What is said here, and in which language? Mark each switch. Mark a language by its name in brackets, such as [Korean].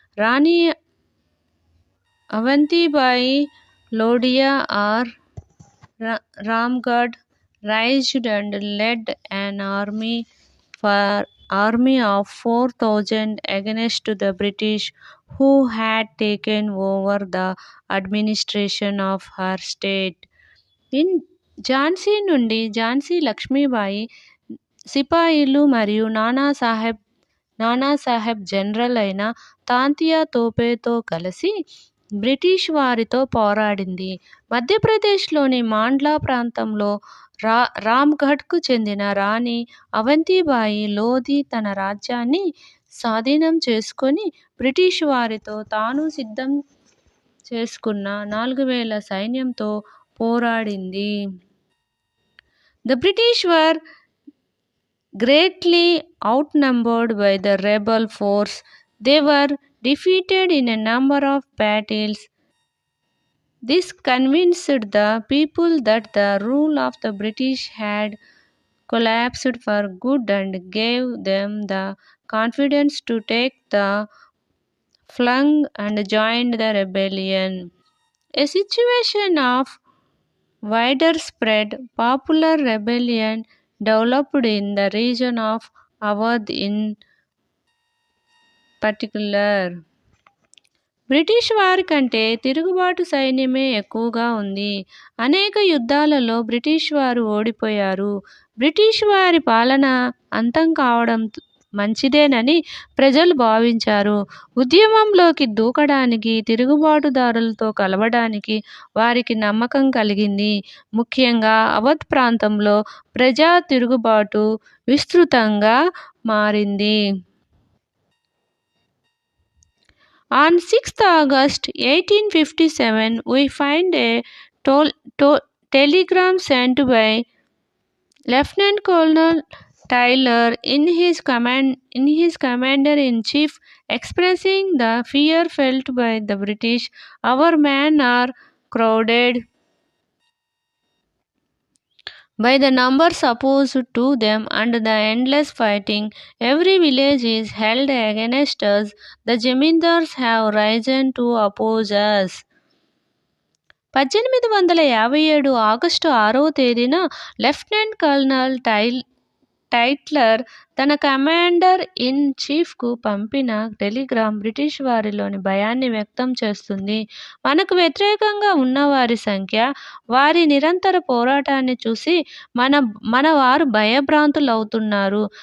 [English] Rani Avantibai Lodhia or Ramgarh raised and led an army of 4,000 against the British, who had taken over the administration of her state. [Telugu] In Jhansi నుండి ఝాన్సీ లక్ష్మీబాయి సిపాయిలు మరియు Nanasaheb general అయిన తాంతియా తోపేతో కలిసి British వారితో పోరాడింది. మధ్యప్రదేశ్లోని మాండ్లా ప్రాంతంలో రామ్గఢ్కు చెందిన రాణి అవంతిబాయి లోధి తన రాజ్యాన్ని స్వాధీనం చేసుకొని బ్రిటిష్ వారితో తాను సిద్ధం చేసుకున్న 4,000 సైన్యంతో పోరాడింది. [English] The British were greatly outnumbered by the rebel force. They were defeated in a number of battles. This convinced the people that the rule of the British had collapsed for good and gave them the confidence to take the plunge and join the rebellion. A situation of widespread popular rebellion developed in the region of Awadh in particular. [Telugu] British వారి కంటే తిరుగుబాటు సైన్యమే ఎక్కువగా ఉంది. అనేక యుద్ధాలలో British వారు ఓడిపోయారు. British వారి పాలన అంతం కావడం మంచిదేనని ప్రజలు భావించారు. ఉద్యమంలోకి దూకడానికి, తిరుగుబాటుదారులతో కలవడానికి వారికి నమ్మకం కలిగింది. ముఖ్యంగా అవధ్ ప్రాంతంలో ప్రజా తిరుగుబాటు విస్తృతంగా మారింది. [English] On 6th August 1857, we find a telegram sent by Lieutenant Colonel Taylor in his commander-in-chief expressing the fear felt by the British. Our men are crowded by the numbers opposed to them and the endless fighting. Every village is held against us. The Jamindars have risen to oppose us. [Telugu] 1857 August 6వ తేదీన lieutenant colonel Tytler తన commander in చీఫ్కు పంపిన Telegram British వారిలోని భయాన్ని వ్యక్తం చేస్తుంది. మనకు వ్యతిరేకంగా ఉన్నవారి సంఖ్య, వారి నిరంతర పోరాటాన్ని చూసి మన వారు భయభ్రాంతులవుతున్నారు.